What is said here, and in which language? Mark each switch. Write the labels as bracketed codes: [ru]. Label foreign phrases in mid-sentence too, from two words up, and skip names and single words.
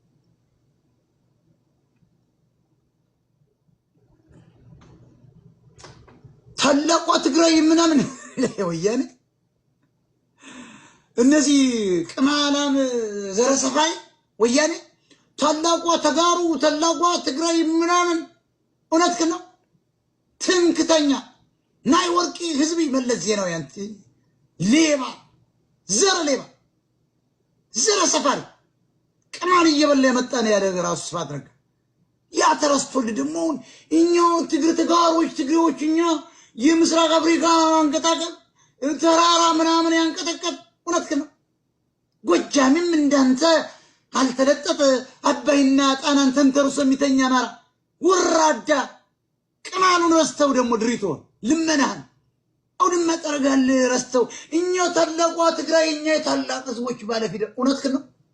[am] ታላቋ ትግራይ ምናምን ወያኔ እነዚህ ቅማላም ዘረሰፋይ ወያኔ ታላቋ ተጋሩ ታላቋ ትግራይ ምናምን እውነት ነው። ትንክተኛ [ti] ናይ ወርቂ ህዝብ [am] መለስ ዜናዊ አንተ ሌባ ዘረ ሌባ ዘረ ሰፋሪ ቅማል እየበላ የመጣ ነው ያለ ራሱ ስብሐት ነጋ። ያ ተረስቶልህ ደግሞ እኛው ተጋሮች ትግሬዎች እኛ የምስራቅ አፍሪካ አንቀጣቀጥ ተራራ ምናምን ያንቀጠቀጥ እውነት ነው። ጎጃምም እንዳንተ አልተለጠጠ አባይና ጣናን ተንተርሶ የሚተኛ አማራ ወራዳ ቅማሉን ረስተው ደግሞ ድሪቶን ልመናህን አሁንም መጠረጋል ረስተው እኛ ታላቋ ትግራይ እኛ የታላቅ ህዝቦች ባለፊት እውነት ነው።